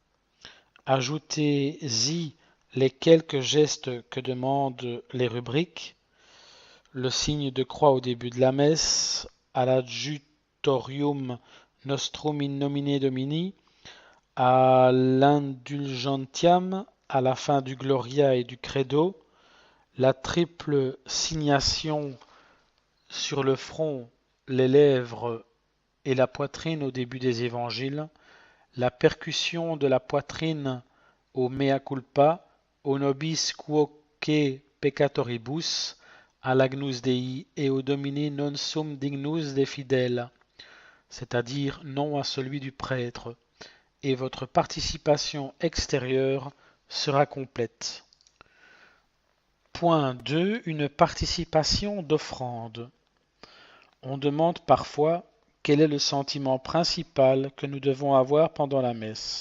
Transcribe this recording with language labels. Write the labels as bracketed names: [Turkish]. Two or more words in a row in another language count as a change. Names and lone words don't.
[French] Ajoutez-y les quelques gestes que demandent les rubriques, le signe de croix au début de la messe, à l' [Latin] adjutorium nostrum in nomine Domini, [French] à l'indulgentiam, à la fin du Gloria et du Credo, la triple signation sur le front, les lèvres et la poitrine au début des évangiles, la percussion de la poitrine au [Latin] mea culpa, [French] au [Latin] nobis quoque peccatoribus, [French] à l'agnus Dei et au [Latin] Domine non sum dignus [French] de fidèles, c'est-à-dire non à celui du prêtre, et votre participation extérieure sera complète. Point 2. Une participation d'offrande. On demande parfois quel est le sentiment principal que nous devons avoir pendant la messe.